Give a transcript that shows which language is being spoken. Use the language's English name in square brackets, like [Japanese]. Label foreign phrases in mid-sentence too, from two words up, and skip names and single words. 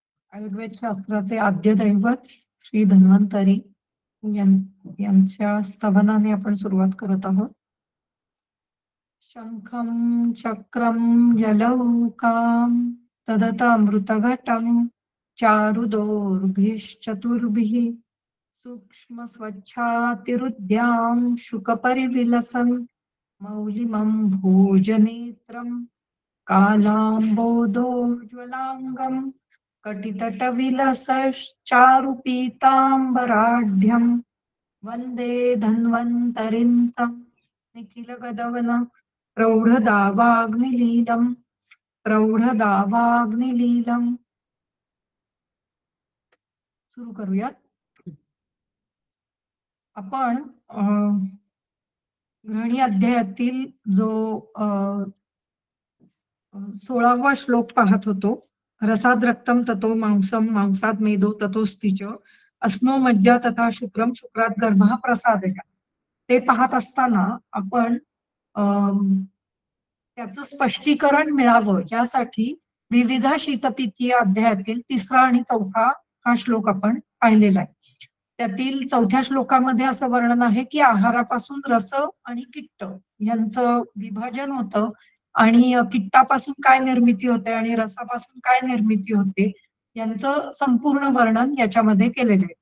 [Marathi] आयुर्वेद शास्त्राचे आद्य दैवत श्री धन्वंतरी यांच्या स्तवनाने आपण सुरुवात करत आहोत. [Sanskrit] शंखं चक्रं जलौकां तदतामृतघटं चारुदोर्भिश्चतुर्भिः सूक्ष्म स्वच्छातिरुद्यां शुकपरिविलसन् मौलिमं भोजनेत्रं कालाम्बोदोज्ज्वलाङ्गं कटितटविलसश्चारुपीताम्बराढ्यं वन्दे धन्वन्तरिं तं निखिलगदवनं प्रौढदावाग्निलीलं. [Marathi] सुरू करूयात. आपण गृहिणी अध्यायातील जो 16वा श्लोक पाहत होतो. [Sanskrit] रसाद रक्तम ततो मांसम मांसात मेदो ततोस्तिच अस्नो मज्जा तथा शुक्रम शुक्रात गर्भः प्रसादजा. [Marathi] ते पाहत असताना आपण त्याचं स्पष्टीकरण मिळावं यासाठी विविध शीतपित्तीय अध्यायातील 3रा आणि 4था हा श्लोक आपण पाहिलेला आहे. त्यातील 4थ्या श्लोकामध्ये असं वर्णन आहे की आहारापासून रस आणि किट्ट यांचं विभाजन होतं आणि किट्टापासून काय निर्मिती होते आणि रसापासून काय निर्मिती होते यांचं संपूर्ण वर्णन याच्यामध्ये केलेलं आहे.